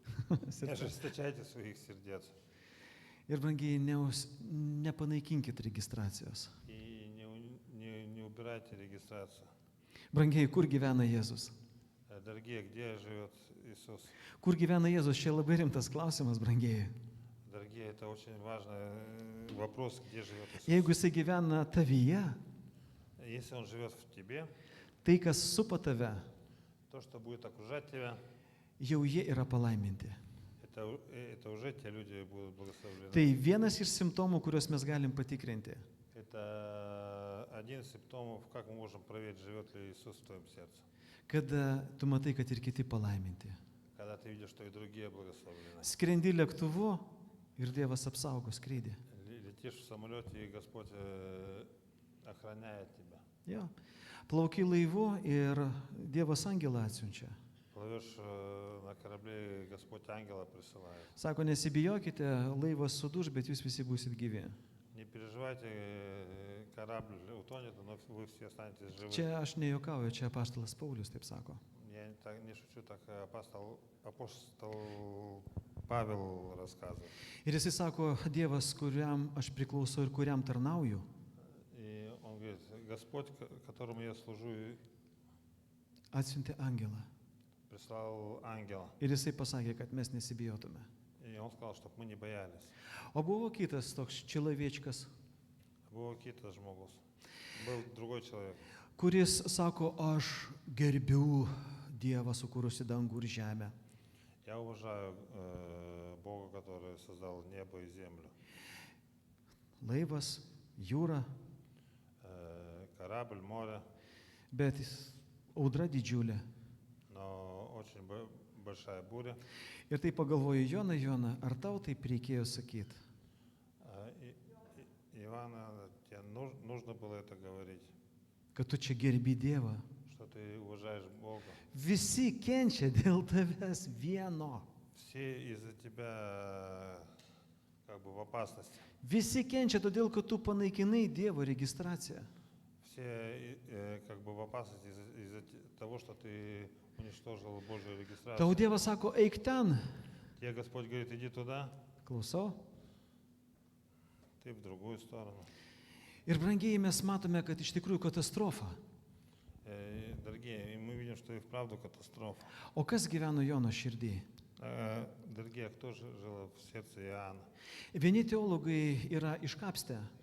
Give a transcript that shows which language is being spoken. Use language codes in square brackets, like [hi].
[ru] не ожесточайте своих сердец. [lt] Ir brangiai, nepanaikinkit registracijos. [ru] И не убирайте регистрацию. [lt] Brangiai, kur gyvena Jėzus? [ru] Дорогие, где живет Иисус? [lt] Kur gyvena Jėzus? Čia labai rimtas klausimas, brangiai. [ru] Дорогие, это очень важный вопрос, где живет Иисус. [lt] Jeigu jisai gyvena tavyje, [ru] Если Он живет в тебе, [lt] tai, kas supa tave, [ru] то, что будет окружать тебя, [lt] jau jie yra palaiminti. [ru] это уже те люди будут благословлены. [lt] Tai vienas iš simptomų, kuriuos mes galim patikrinti. [ru] Это один из симптомов, как мы можем проверить, живет ли Иисус в твоем сердце. [lt] Kada tu matai, kad ir kiti palaiminti. [ru] Когда ты видишь, что и другие благословлены. [lt] Skrendi lėktuvu ir Dievas apsaugo skrydį. [ru] Летишь в самолете, и Господь охраняет тебя. [lt] Jo. Plauki laivu ir Dievas angelą atsiunčia. [ru] Плывешь на корабле, и Господь ангела присылает. [lt] Sako, nesibijokite, laivas suduš, bet jūs visi būsit gyvi. [ru] Не переживайте, корабль утонет, но вы все останетесь живы. [lt] Čia aš nejuokauju, čia apaštalas Paulius taip sako. [ru] Я не шучу, так апостол Павел рассказывает. [lt] Ir jisai sako, Dievas, kuriam aš priklausau ir kuriam tarnauju, [ru] И он говорит, Господь, которому я служу, [lt] atsiuntė angelą. [ru] прислал ангела. [lt] Ir jisai pasakė, kad mes nesibijotume. [ru] И он сказал, чтобы мы не боялись. [lt] O buvo kitas toks čilaviečkas, [ru] Был [lt] kitas žmogus. [ru] Был другой человек. [lt] kuris sako, aš gerbiu Dievą sukūrusi dangų ir žemę. [ru] Я уважаю Бога, который создал небо и землю. [lt] Laivas, jūra, [ru] Корабль, море, [lt] bet audra didžiulė. [ru] но очень большая буря. [lt] Ir tai pagalvoju, Jona, ar tau taip reikėjo sakyti? [ru] Ивана, тебе нужно было это говорить, [lt] Kad tu čia gerbi Dievą. [ru] что ты уважаешь Бога. [lt] Visi kenčia dėl tavęs vieno. [ru] Все из-за тебя как бы в опасности. [lt] Visi kenčia todėl, kad tu panaikinai Dievo registraciją. [ru] Все как бы в опасности из-за того, что ты уничтожил Божью [lt] Tau [ru] регистрацию. [lt] Dievas sako, eik ten. [ru] Тебе Господь говорит, иди туда, [lt] Klausau. [ru] ты в другую сторону. [lt] Ir brangiai mes matome, kad iš tikrųjų katastrofa. [ru] Дорогие, и мы видим, что и вправду катастрофа. [lt] O kas gyveno Jono širdį? [ru] Дорогие, кто же жил в сердце Иоанна? [lt] Vieni teologai yra iškapstę,